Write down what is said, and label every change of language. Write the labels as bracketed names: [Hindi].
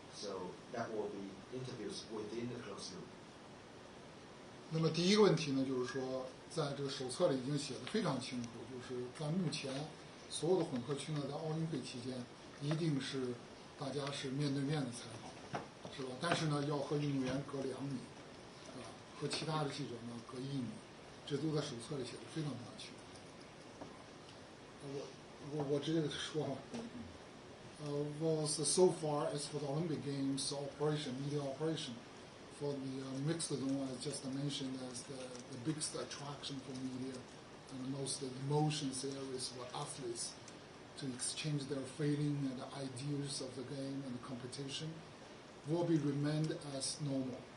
[English] So that will be interviews within the closed loop. [Chinese] 那么第一个问题呢，就是说，在这个手册里已经写得非常清楚，就是在目前所有的混合区呢，在奥运会期间，一定是大家是面对面的采访，是吧？但是呢，要和运动员隔2米，和其他的记者呢隔1米，这都在手册里写得非常非常清楚。我直接说哈。 [English] Was so far as for the Olympic Games media operation, for the mixed zone, I just mentioned as the biggest attraction for media and the most emotions areas for athletes to exchange their feeling and ideas of the game and the competition will be remained as normal.